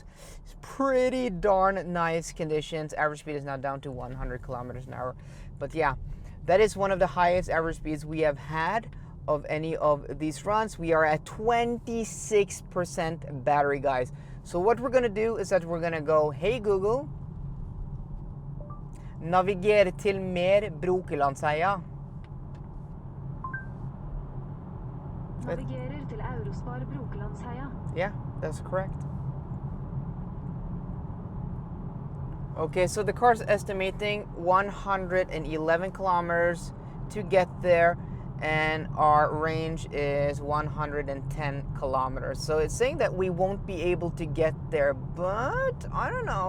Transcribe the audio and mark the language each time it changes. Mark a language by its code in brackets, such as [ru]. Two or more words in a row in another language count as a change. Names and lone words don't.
[en] It's pretty darn nice conditions. Average speed is now down to 100 kilometers an hour. But yeah, that is one of the highest average speeds we have had of any of these runs. We are at 26% battery, guys. So what we're gonna do is that we're gonna go, hey Google, [no] navigere til mer Brokelandsheia. Navigerer til Eurospar Brokelandsheia. [en] Yeah, that's correct. Okay, so the car's estimating 111 kilometers to get there, and our range is 110 kilometers. So it's saying that we won't be able to get there, but I don't know.